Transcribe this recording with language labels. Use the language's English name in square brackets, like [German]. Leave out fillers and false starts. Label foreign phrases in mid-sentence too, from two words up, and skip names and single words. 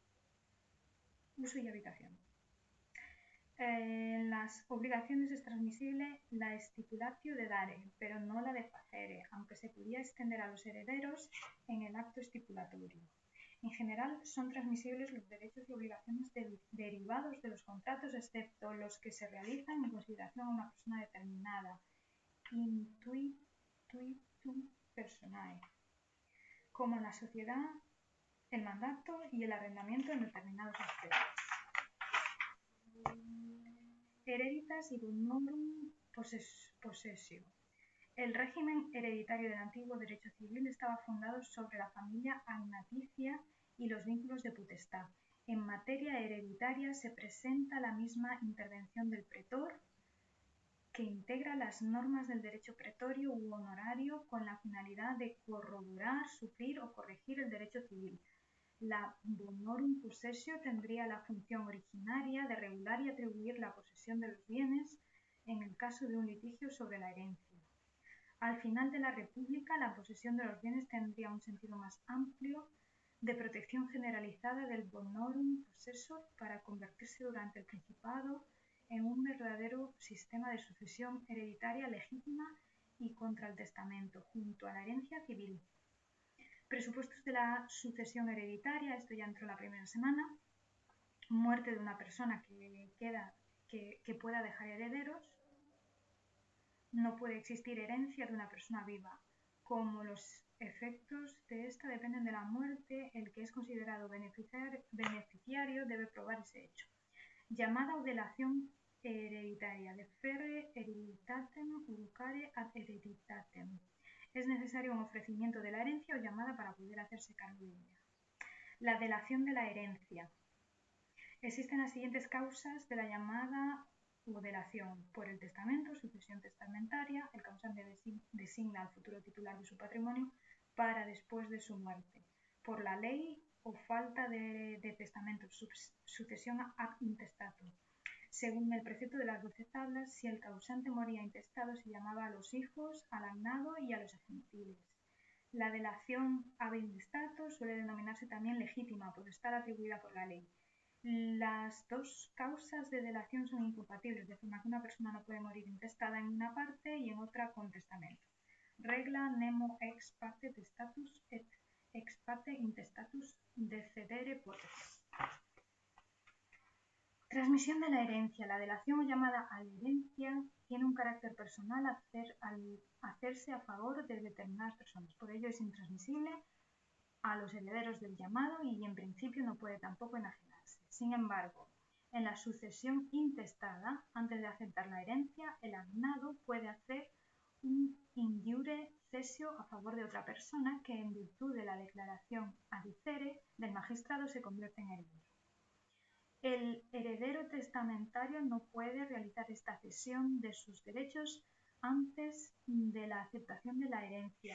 [Spanish] Las obligaciones es transmisible la [Latin] stipulatio de dare, [Spanish] pero no la de facere, aunque se podía extender a los herederos en el acto estipulatorio. En general, son transmisibles los derechos y obligaciones derivados de los contratos, excepto los que se realizan en consideración a una persona determinada, [Latin] intuitum personae, [Spanish] como la sociedad, el mandato y el arrendamiento en determinados aspectos. [Latin] Hereditas y bonorum possessio. [Spanish] El régimen hereditario del antiguo derecho civil estaba fundado sobre la familia agnaticia y los vínculos de potestad. En materia hereditaria se presenta la misma intervención del pretor, que integra las normas del derecho pretorio u honorario con la finalidad de corroborar, suplir o corregir el derecho civil. La [Latin] bonorum possessio [Spanish] tendría la función originaria de regular y atribuir la posesión de los bienes en el caso de un litigio sobre la herencia. Al final de la República, la posesión de los bienes tendría un sentido más amplio de protección generalizada del [Latin] bonorum possessor [Spanish] para convertirse durante el Principado en un verdadero sistema de sucesión hereditaria legítima y contra el testamento, junto a la herencia civil. Presupuestos de la sucesión hereditaria, esto ya entró la primera semana. Muerte de una persona que pueda dejar herederos. No puede existir herencia de una persona viva. Como los efectos de esta dependen de la muerte, el que es considerado beneficiario debe probar ese hecho. Llamada o delación hereditaria, [Latin] deferre hereditatem educare ad hereditatem. [Spanish] Es necesario un ofrecimiento de la herencia o llamada para poder hacerse cargo de ella. La delación de la herencia. Existen las siguientes causas de la llamada o delación: por el testamento, sucesión testamentaria, el causante designa al futuro titular de su patrimonio para después de su muerte; por la ley o falta de testamento, sucesión [Latin] ad intestatum. [Spanish] Según el precepto de las 12 tablas, si el causante moría intestado, se llamaba a los hijos, al agnado y a los gentiles. La delación [Latin] ab intestato [Spanish] suele denominarse también legítima, potestad atribuida por la ley. Las dos causas de delación son incompatibles, de forma que una persona no puede morir intestada en una parte y en otra con testamento. [Latin] Regla nemo ex parte testatus et ex parte intestatus decedere potest. [Spanish] Transmisión de la herencia. La delación o llamada herencia tiene un carácter personal al hacerse a favor de determinadas personas. Por ello es intransmisible a los herederos del llamado y en principio no puede tampoco enajenarse. Sin embargo, en la sucesión intestada, antes de aceptar la herencia, el agnado puede hacer un [Latin] in iure cesio [Spanish] a favor de otra persona que en virtud de la declaración adicere del magistrado se convierte en heredero. El heredero testamentario no puede realizar esta cesión de sus derechos antes de la aceptación de la herencia.